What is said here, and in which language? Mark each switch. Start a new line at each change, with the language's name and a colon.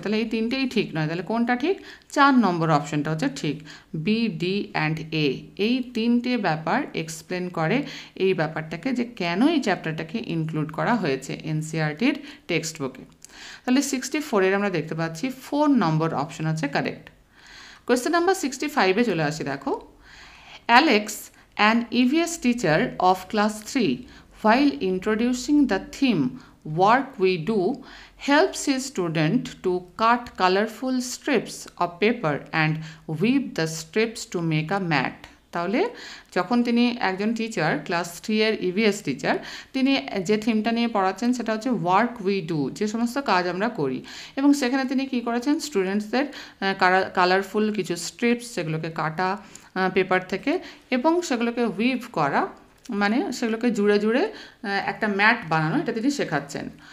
Bangla: তাহলে এই 3টেই ঠিক নয়। তাহলে কোনটা ঠিক, 4 নম্বর অপশনটা হচ্ছে ঠিক। বি, ডি অ্যান্ড এ, এই 3টে ব্যাপার এক্সপ্লেন করে এই ব্যাপারটাকে, যে কেন এই চ্যাপ্টারটাকে ইনক্লুড করা হয়েছে এনসিআরটির টেক্সট বুকে। তাহলে 64-এর আমরা দেখতে পাচ্ছি 4 নম্বর অপশন হচ্ছে কারেক্ট। কোয়েশ্চেন নাম্বার 65-এ চলে আসি, দেখো,
English: Alex, an EVS teacher of class 3, while introducing the theme work we do, helps his student to cut colorful strips of paper and weave the strips to make a mat.
Bangla: তাহলে যখন তিনি একজন teacher, class 3-এর EVS teacher, তিনি যে থিমটা নিয়ে পড়াচ্ছেন সেটা হচ্ছে ওয়ার্ক উই ডু, যে সমস্ত কাজ আমরা করি, এবং সেখানে তিনি কি করেছেন, স্টুডেন্টসদের কালারফুল কিছু স্ট্রিপস, সেগুলোকে কাটা পেপার থেকে, এবং সেগুলোকে উইভ করা, মানে সেগুলোকে জুড়ে জুড়ে একটা ম্যাট বানানো, এটা তিনি শেখাচ্ছেন।